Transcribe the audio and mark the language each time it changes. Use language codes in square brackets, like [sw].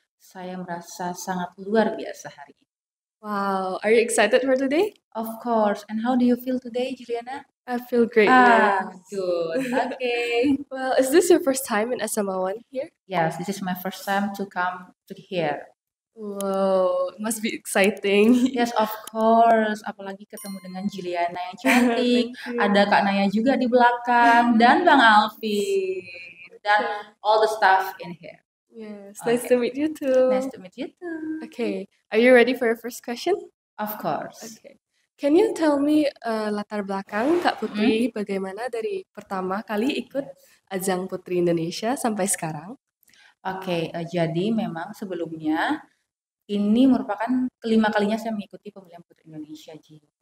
[id] Saya merasa sangat luar biasa hari ini. [en] Wow, are you excited for today? Of course, and how do you feel today, Juliana? I feel great. Good, okay. Well, is this your first time in SML1 here? Yes, this is my first time to come to here. Wow, it must be exciting. Yes, of course. [id] Apalagi ketemu dengan Juliana yang cantik. [en] Thank you. [id] Ada Kak Naya juga di belakang dan Bang Alvin dan [en] all the staff in here. Yes, nice Okay. to meet you too. Nice to meet you too. Okay, are you ready for your first question? Of course. Okay. Can you tell me [id] latar belakang Kak Putri bagaimana dari pertama kali ikut ajang Putri Indonesia sampai sekarang? Oke, jadi memang sebelumnya ini merupakan kelima kalinya saya mengikuti pemilihan Putri Indonesia, Ji.